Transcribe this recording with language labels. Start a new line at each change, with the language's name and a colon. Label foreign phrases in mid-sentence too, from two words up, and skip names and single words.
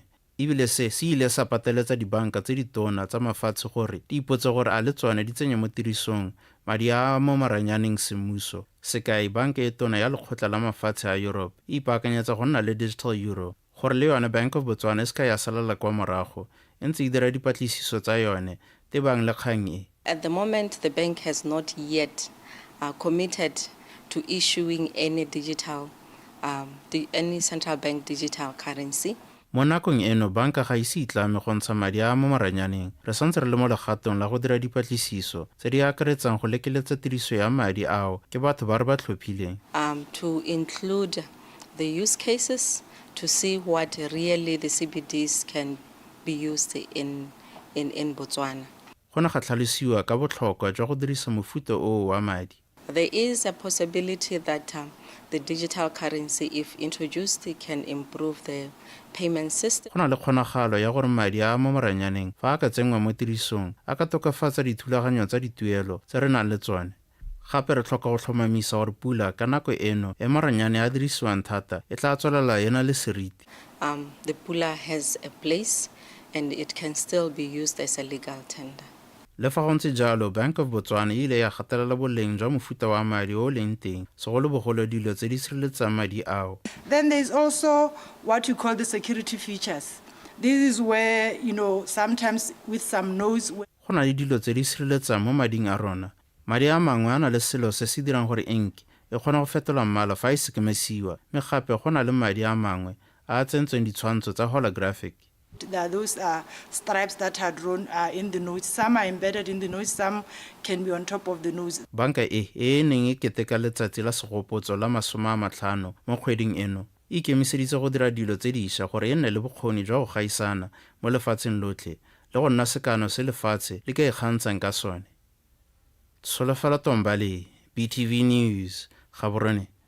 Tswana: Ebile se ile sa pateletsa dibanka tse di tona tsa mafatshe gore di ipotse gore a le tsone di tsenya mo tirisong madi a mo maranyaneng semmuso. Sekai, banka e tona ya lekgotla la mafatshe a Europe e ipaakanyetsa go nna le
English: digital euro
Tswana: gore le yone Bank of Botswana e se ka ya salela kwa morago e ntse e dira dipatlisiso tsa yone tebang le kgang e.
English: At the moment, the bank has not yet committed to issuing any any central bank digital currency.
Tswana: Mo nakong eno, banka ga ise itlame go ntsha madi a mo maranyaneng. Re santse re le mo legatong la go dira dipatlisiso tse di akaretsang go lekeletsa tiriso ya madi ao ke batho ba re ba tlhophileng.
English: To include the use cases to see what really the CBDs can be used in Botswana.
Tswana: Go ne ga tlhalosiwa ka botlhokwa jwa go dirisa mofuta o wa madi.
English: There is a possibility that the digital currency, if introduced, can improve the payment system.
Tswana: Go na le kgonagalo ya gore madi a mo maranyaneng fa a ka tsenngwa mo tirisong a ka tokafatsa dithulaganyo tsa dituelo tse re nang le tsone. Gape re tlhoka go tlhomamisa gore pula ka nako eno e maranyane a dirisiwang thata e tla tswelela ena le seriti.
English: The pula has a place and it can still be used as a legal tender.
Tswana: Le fa go ntse jalo, Bank of Botswana ile ya gatelela boleng jwa mofuta wa madi o leng teng segolobogolo dilo tse di sireletsang madi ao.
English: Then there's also what you call the security features. This is where, sometimes with some noise.
Tswana: Go na le dilo tse di sireletsang mo mading a rona. Madi a mangwe a na le selo se se dirang gore ink e kgona go fetola mmala fa e sekemesiwa, mme gape go na le madi a mangwe a tsentsweng ditshwantsho tsa holographic.
English: There are those stripes that are drawn in the notes. Some are embedded in the notes, some can be on top of the nose.
Tswana: Banka e neng e keteka letsatsi la segopotso la 50 mo kgweding eno e ikemiseditse go dira dilo tse dišwa gore e nne le bokgoni jwa go gaisana mo lefatsheng lotlhe le go nna sekano se lefatshe le ka ikgantshang ka sone. Tsholofelo Tombale, BTV News, Gaborone.